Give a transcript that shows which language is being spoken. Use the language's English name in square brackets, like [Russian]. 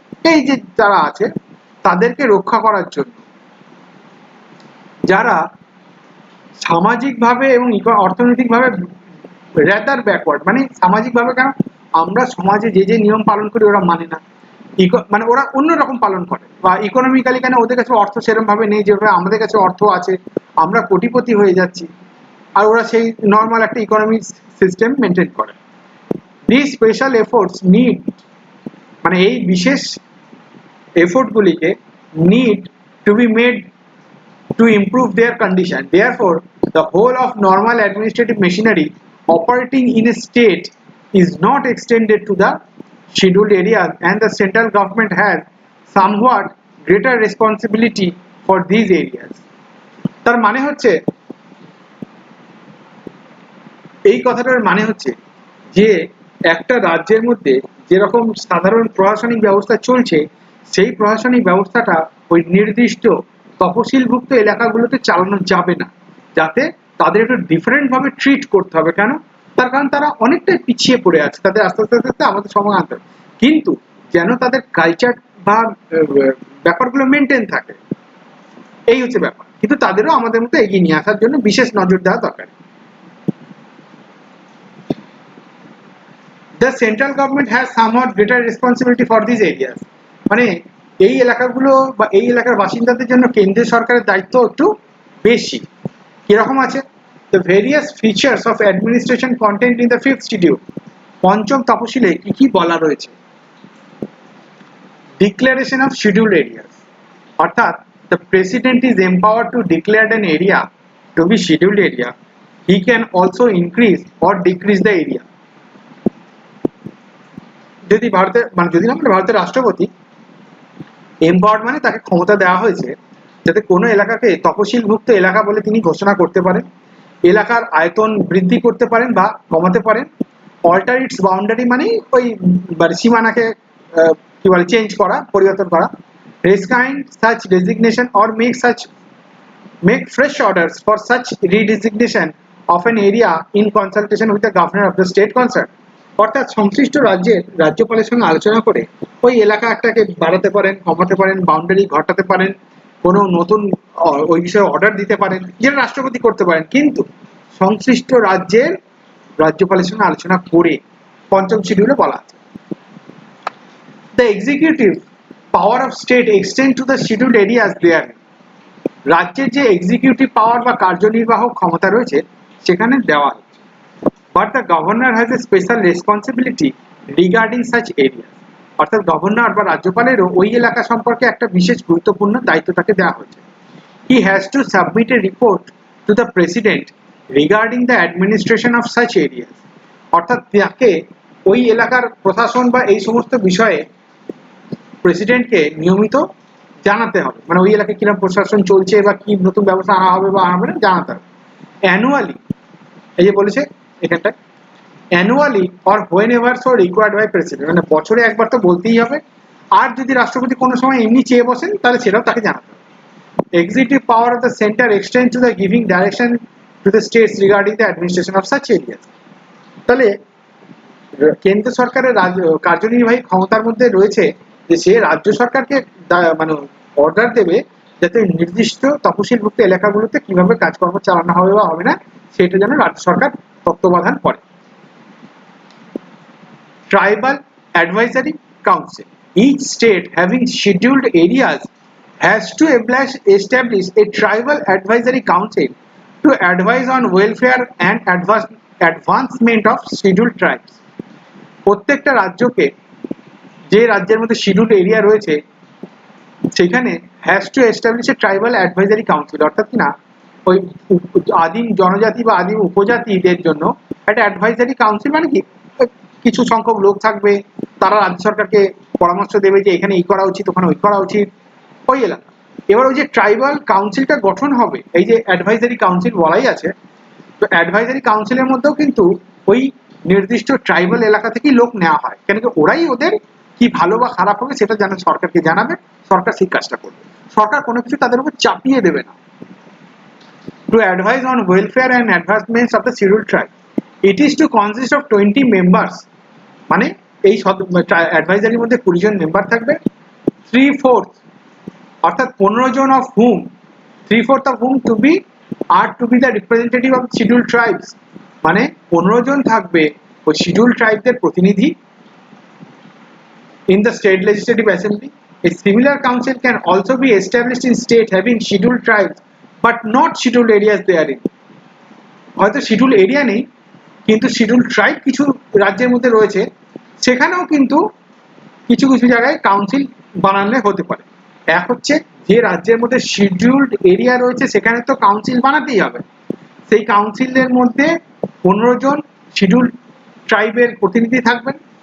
[Bangla] এই যে যারা আছে তাদেরকে রক্ষা করার জন্য, যারা সামাজিকভাবে এবং অর্থনৈতিকভাবে রেদার ব্যাকওয়ার্ড, মানে সামাজিকভাবে কেন, আমরা সমাজে যে যে নিয়ম পালন করি ওরা মানে না, মানে ওরা অন্যরকম পালন করে, বা ইকোনমিক্যালি কেন ওদের কাছে অর্থ সেরকম ভাবে নেই যেভাবে আমাদের কাছে অর্থ আছে, আমরা কোটিপতি হয়ে যাচ্ছি, আর ওরা সেই নর্মাল একটা ইকোনমিক সিস্টেম মেনটেন করে। [English] this special efforts need, [Bangla] মানে এই বিশেষ এফোর্টগুলিকে [English] Need to be made to improve their condition. Therefore, the whole of normal administrative machinery operating in a state is not extended to the scheduled areas, and the central government has somewhat greater responsibility for these areas. [Bangla] তার মানে হচ্ছে, এই কথাটার মানে হচ্ছে যে একটা রাজ্যের মধ্যে যেরকম সাধারণ প্রশাসনিক ব্যবস্থা চলছে, সেই প্রশাসনিক ব্যবস্থাটা ওই নির্দিষ্ট তফসিলভুক্ত এলাকাগুলোতে চালানো যাবে না, যাতে তাদের একটু ডিফারেন্ট ভাবে ট্রিট করতে হবে। কেন? তার কারণ তারা অনেকটাই পিছিয়ে পড়ে আছে, তাদের আস্তে আস্তে আস্তে আস্তে আমাদের সঙ্গে আনতে হবে, কিন্তু যেন তাদের কালচার বা ব্যাপারগুলো মেনটেন থাকে, এই হচ্ছে ব্যাপার। কিন্তু তাদেরও আমাদের মতো এগিয়ে নিয়ে আসার জন্য বিশেষ নজর দেওয়া দরকার। [English] The central government has somewhat greater responsibility for these areas. [Bangla] মানে এই এলাকাগুলো বা এই এলাকার বাসিন্দাদের জন্য কেন্দ্রীয় সরকারের দায়িত্ব একটু বেশি। কিরকম আছে? [English] The various features of administration contained in the fifth schedule, [Bangla] পঞ্চম তফসিলে কি কি বলা রয়েছে? [English] Declaration of scheduled areas, অর্থাৎ the president is empowered to declare an area to be scheduled area. He can also increase or decrease the area. [Bangla] যদি ভারতের মানে যদি না ভারতের রাষ্ট্রপতি এম্পাওয়ার্ড, মানে তাকে ক্ষমতা দেওয়া হয়েছে যাতে কোনো এলাকাকে তফসিলভুক্ত এলাকা বলে তিনি ঘোষণা করতে পারেন, এলাকার আয়তন বৃদ্ধি করতে পারেন বা কমাতে পারেন, [English] alter its boundary, [Bangla] মানে ওই সীমানাকে কি বলে চেঞ্জ করা, পরিবর্তন করা, [English] Rescind such designation or make fresh orders for such redesignation of an area in consultation with the governor of the state concern. [Bangla] অর্থাৎ সংশ্লিষ্ট রাজ্যের রাজ্যপালের সঙ্গে আলোচনা করে ওই এলাকা একটাকে বাড়াতে পারেন, কমাতে পারেন, বাউন্ডারি ঘটাতে পারেন, কোনো নতুন ওই বিষয়ে অর্ডার দিতে পারেন, যেটা রাষ্ট্রপতি করতে পারেন, কিন্তু সংশ্লিষ্ট রাজ্যের রাজ্যপালের সঙ্গে আলোচনা করে পঞ্চম শিডিউলে বলা আছে। [English] The executive power of state extend to the scheduled areas there. [Bangla] রাজ্যের যে এক্সিকিউটিভ পাওয়ার বা কার্যনির্বাহক ক্ষমতা রয়েছে সেখানে দেওয়া হচ্ছে। [English] But the governor has a special responsibility regarding such areas. [Bangla] অর্থাৎ গভর্নর বা রাজ্যপালেরও ওই এলাকা সম্পর্কে একটা বিশেষ গুরুত্বপূর্ণ দায়িত্ব তাকে দেওয়া হয়েছে। [English] He has to submit a report to the president regarding the administration of such areas. [Bangla] অর্থাৎ তাকে ওই এলাকার প্রশাসন বা এই সমস্ত বিষয়ে প্রেসিডেন্টকে নিয়মিত জানাতে হবে, মানে ওই এলাকায় কিরকম প্রশাসন চলছে বা কি নতুন ব্যবস্থা আনা হবে বা আনা হবে না জানাতে হবে। অ্যানুয়ালি, এই যে বলেছে এখানটায়, [English] annually or whenever so required by president, [Bangla] মানে বছরে একবার তো বলতেই হবে, আর যদি রাষ্ট্রপতি কোনো সময় এমনি চেয়ে বসেন তাহলে সেটাও তাকে জানাতে হবে। [English] Executive power of the centre extend to the giving direction to the states regarding the administration of such areas. [Bangla] তাহলে কেন্দ্র সরকারের কার্যনির্বাহী ক্ষমতার মধ্যে রয়েছে যে সে রাজ্য সরকারকে মানে অর্ডার দেবে যাতে নির্দিষ্ট তফসিলভুক্ত এলাকাগুলোতে কিভাবে কাজকর্ম চালানো হবে বা হবে না সেটা যেন রাজ্য সরকার তত্ত্বাবধান করে। [English] Tribal Advisory Council. Each state having scheduled areas has to establish a tribal advisory council to advise on welfare and advancement of scheduled tribes. [Bangla] প্রত্যেকটা রাজ্যকে, যে রাজ্যের মধ্যে শিডিউল্ড এরিয়া রয়েছে সেখানে [English] has to establish a tribal advisory council, [Bangla] অর্থাৎ কিনা ওই আদিম জনজাতি বা আদিম উপজাতিদের জন্য একটা অ্যাডভাইজারি কাউন্সিল, মানে কি কিছু সংখ্যক লোক থাকবে, তারা রাজ্য সরকারকে পরামর্শ দেবে যে এখানে এই করা উচিত, ওখানে ওই করা উচিত, ওই এলাকা। এবার ওই যে ট্রাইবাল কাউন্সিলটা গঠন হবে, এই যে অ্যাডভাইজারি কাউন্সিল বলাই আছে, তো অ্যাডভাইজারি কাউন্সিলের মধ্যেও কিন্তু ওই নির্দিষ্ট ট্রাইবাল এলাকা থেকেই লোক নেওয়া হয়, কেন কি ওরাই ওদের কি ভালো বা খারাপ হবে সেটা যেন সরকারকে জানাবে, সরকার সেই কাজটা করবে, সরকার কোনো কিছু তাদের উপর চাপিয়ে দেবে না। [English] to advise on welfare and advancements of the scheduled tribe. It is to consist of 20 members, [Bangla] মানে এই অ্যাডভাইজারির মধ্যে 20 জন মেম্বার থাকবে, 3/4 অর্থাৎ 15 জন [English] of whom 3/4 of whom are to be the representative of scheduled tribes, [Bangla] মানে 15 জন থাকবে ওই scheduled tribesদের প্রতিনিধি [English] in the state legislative assembly. A similar council can also be established in state having scheduled tribes but not scheduled areas therein. [Bangla] হয়তো scheduled area নেই কিন্তু scheduled tribe কিছু রাজ্যের মধ্যে রয়েছে, সেখানেও কিন্তু কিছু কিছু জায়গায় কাউন্সিল বানালে হতে পারে। এক হচ্ছে যে রাজ্যের মধ্যে শিডিউলড এরিয়া রয়েছে সেখানে তো কাউন্সিল বানাতেই হবে, সেই কাউন্সিলের মধ্যে 15 জন শিডিউলড ট্রাইবের প্রতিনিধি থাকবেন।